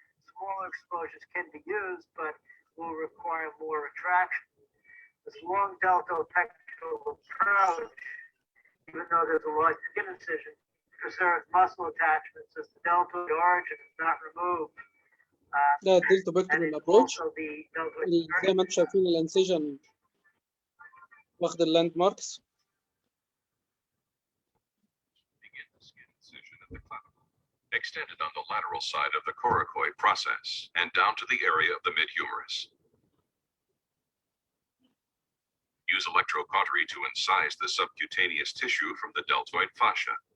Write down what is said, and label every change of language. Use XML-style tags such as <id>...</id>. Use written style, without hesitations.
<en>Smaller exposures can be used, but will require more retraction. This long deltopectoral approach, even though there's a large skin incision, preserves muscle attachments as the deltoid origin is not removed.</en> <ar>ده</ar> <en>الدلتوبكتورال ابروتش.</en> <ar>زي ما انتم شايفين الانسيجن واخد اللاند ماركس.</ar> <en>Begin the skin incision at the clavicle, extended on the lateral side of the coracoid process and down to the area of the mid-humerus. Use electrocautery to incise the subcutaneous tissue from the deltoid fascia.</en>